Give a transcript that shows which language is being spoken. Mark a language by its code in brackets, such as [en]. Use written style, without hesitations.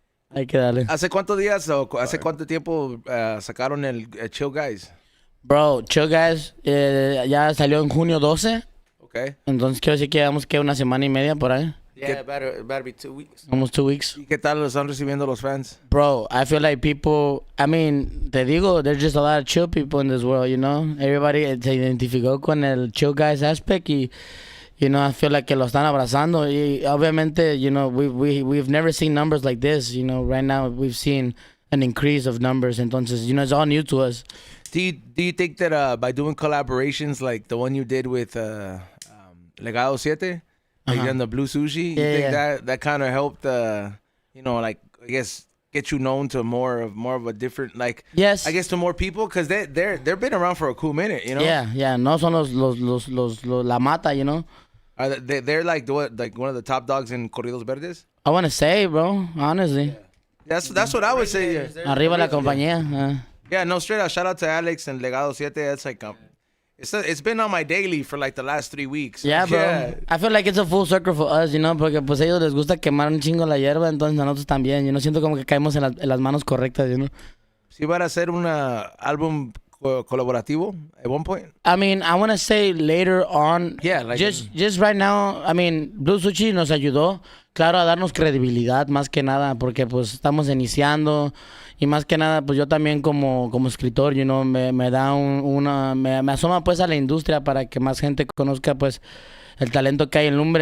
[es] Hay que darle. ¿Hace cuántos días o hace cuánto tiempo sacaron el Chill Guys? Bro, Chill Guys ya salió en junio 12. [en] Okay. [es] Entonces quiero decir que llevamos que una semana y media por ahí. [en] Yeah, about be 2 weeks. Almost 2 weeks. [es] ¿Y qué tal lo están recibiendo los fans? [en] Bro, I feel like people, I mean, [es] te digo, [en] there's just a lot of chill people in this world, you know? [es] Everybody se identificó con el Chill Guys aspect y, you know, [en] I feel like [es] que lo están abrazando. Y obviamente, [en] you know, we've never seen numbers like this, you know? Right now, we've seen an increase of numbers. [es] Entonces, [en] you know, it's all new to us. Do you think that by doing collaborations like the one you did with Legado 7, like on the Blue Sushi, you think that kind of helped, you know, like, I guess, get you known to more of a different, like, Yes. I guess to more people? Because they've been around for a cool minute, you know? [es] Yeah. No son los la mata, [en] you know? They're like one of the top dogs in Corridos Verdes? I want to say, bro, honestly. That's what I would say. Yeah. [es] Arriba la compañía. [en] Yeah, no, straight up. Shout out to Alex and Legado 7. That's like, it's been on my daily for like the last 3 weeks. Yeah, bro. Yeah. I feel like it's a full circle for us, you know, [es] porque pues a ellos les gusta quemar un chingo la hierba, entonces a nosotros también, you know, siento como que caemos en las manos correctas, you know. ¿Sí van a hacer un álbum colaborativo [en] at one point? I mean, I want to say later on. Yeah, like just right now, I mean, [es] Blue Sushi nos ayudó, claro, a darnos credibilidad más que nada, porque pues estamos iniciando Y más que nada, pues yo también como escritor, me da me asoma pues a la industria para que más gente conozca pues el talento que hay en Lumbre.